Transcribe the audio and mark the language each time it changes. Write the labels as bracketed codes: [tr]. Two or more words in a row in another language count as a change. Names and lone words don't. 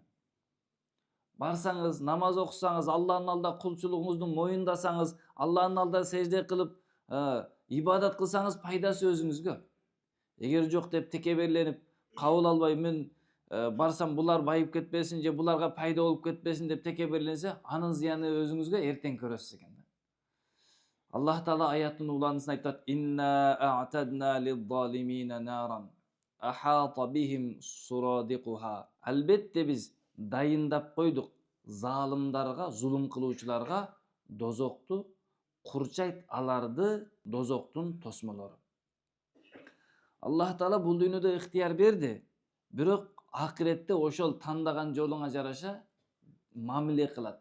[ky] Барсаңыз, намаз окусаңыз, Аллахтын алдында кулчулугуңузду моюндасаңыз, Аллахтын алдында сежде кылып, ибадат кылсаңыз пайдасы өзүңүзгө. Эгер жок деп текеберленип, кабыл албай мен барсам булар байып кетпесин, же буларга пайда болуп кетпесин деп текеберленсе, анын зыяны өзүңүзгө эртең көрөсүз экен да. Аллах Таала аяттын уланысын айтат: [ar] "إنا أعتدنا للظالمين نارا أحاط بهم سرادقها." [ky] Албетте биз дайындап койдук залымдарга, зулум кылуучуларга дозокту, курчайт аларды дозоктун тосмолору. Аллах Таала бул дүйнөдө ыктыяр берди, бирок акыретте ошол тандаган жолуңа жараша мамиле кылат.